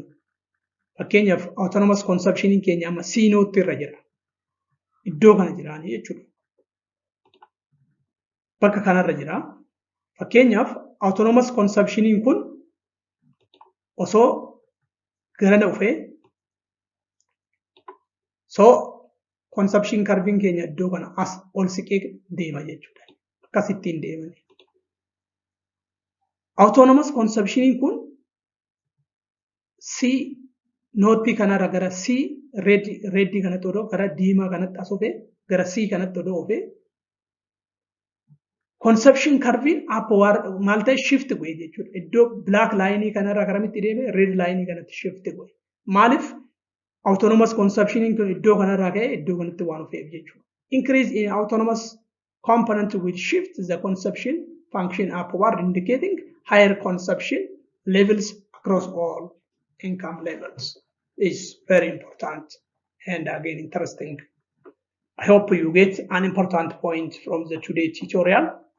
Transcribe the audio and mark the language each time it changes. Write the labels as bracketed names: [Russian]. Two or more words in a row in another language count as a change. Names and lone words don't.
[Oromo] Fakkeenyaaf [English] autonomous consumption [Oromo] in keenya amma C-nootti irra jira. Iddoo kana jiraanii jechuudha. Bakka kanarra jira. Fakkeenyaaf [English] autonomous consumption [Oromo] in kun osoo garana dhufee [English] consumption curve [Oromo] keenya iddoo kana as ol siqee deema jechuudha. Akkasittiin deemani. [English] Autonomous consumption [Oromo] in kun C nootii kanarra gara C red kanatti odoo gara diimaa kanatti as dhufee gara C kanatti odoo dhufee [English] consumption curve upward [Oromo] maal ta'e shift goe jechuudha. Iddoo [English] black line [Oromo] kanarra karamitti deeme [English] red line [Oromo] kanatti shift goe. Maaliif [English] autonomous consumption [Oromo] in kun iddoo kanarraa ka'ee iddoo kanatti waan dhufeef jechuudha. [English] Increase in autonomous component will shift the consumption function upward, indicating higher consumption levels across all income levels. Is very important and again interesting. I hope you get an important point from the today tutorial.